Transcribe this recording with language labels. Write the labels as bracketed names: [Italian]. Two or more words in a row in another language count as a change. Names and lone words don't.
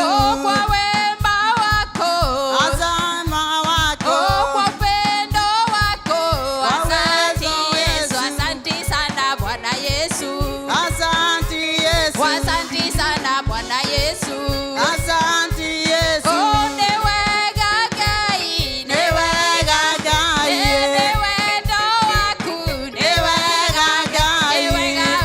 [Swahili] Oh, kwa wema wako. Azama wako Oh, kwa upendo wako. Asante Kwa Yesu, Yesu. asante sana Bwana Yesu. Asante Yesu Asante sana Bwana Yesu. Asante Yesu [Kikuyu] Oh, ni wega Ngai, Ni wega Ngai ni wendo waku, Ni wega Ngai ni wega